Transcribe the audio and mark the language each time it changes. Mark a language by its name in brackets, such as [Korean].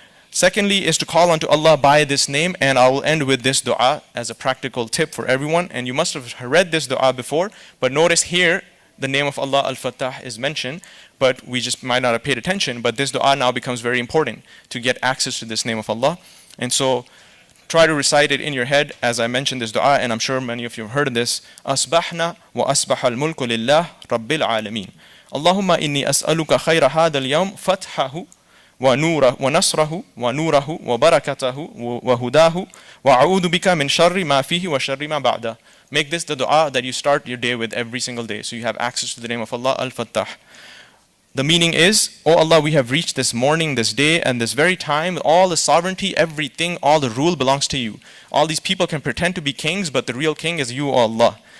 [English] Secondly is to call unto Allah by this name, and I will end with this dua as a practical tip for everyone. And you must have read this dua before, but notice here the name of Allah Al-Fattah is mentioned, but we just might not have paid attention. But this dua now becomes very important to get access to this name of Allah. And so try to recite it in your head as I mentioned this dua, and I'm sure many of you have heard of this. [Arabic] Asbahna wa asbaha al-mulku lillah rabbil alameen. Allahumma inni as'aluka khayra hadha al-yawm fathahu ونوره ونصره ونوره وبركته وهداه وأعوذ بك من شر ما فيه وشر ما بعده. [English] Make this the dua that you start your day with every single day, so you have access to the name of Allah Al-Fattah. The meaning is, oh Allah, we have reached this morning, this day, and this very time. All the sovereignty, everything, all the rule belongs to you. All these people can pretend to be kings, but the real king is you, O Allah.